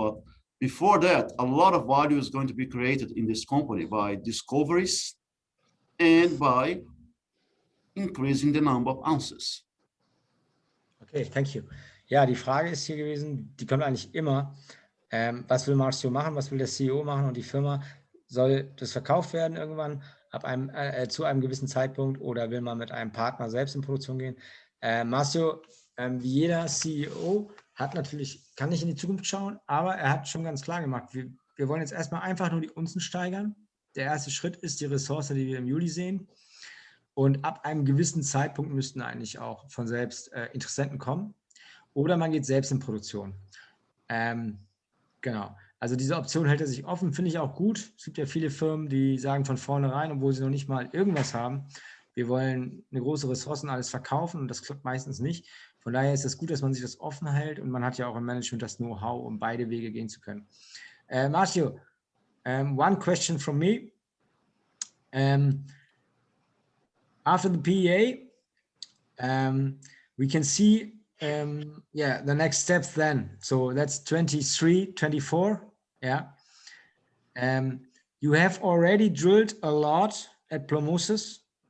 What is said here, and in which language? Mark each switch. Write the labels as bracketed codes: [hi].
[en] But before that, a lot of value is going to be created in this company by discoveries and by increasing the number of ounces. Okay, thank you. [de] Ja, die Frage ist hier gewesen, die kommt eigentlich immer, was will Marcio machen, was will der CEO machen und die Firma, soll das verkauft werden irgendwann zu einem gewissen Zeitpunkt oder will man mit einem Partner selbst in Produktion gehen? Marcio, wie jeder CEO, kann nicht in die Zukunft schauen, aber er hat schon ganz klar gemacht, wir wollen jetzt erstmal einfach nur die Unzen steigern. Der erste Schritt ist die Ressource, die wir im Juli sehen. Und ab einem gewissen Zeitpunkt müssten eigentlich auch von selbst Interessenten kommen. Oder man geht selbst in Produktion. Genau. Also diese Option hält er sich offen, finde ich auch gut. Es gibt ja viele Firmen, die sagen von vornherein, obwohl sie noch nicht mal irgendwas haben, wir wollen eine große Ressource und alles verkaufen und das klappt meistens nicht. Von daher ist es gut, dass man sich das offen hält und man hat ja auch im Management das Know-how, um beide Wege gehen zu können. [en] Marcio, one question from me. After the PEA, we can see the next steps then. So that's 23, 24. Yeah. You have already drilled a lot at Plomosus.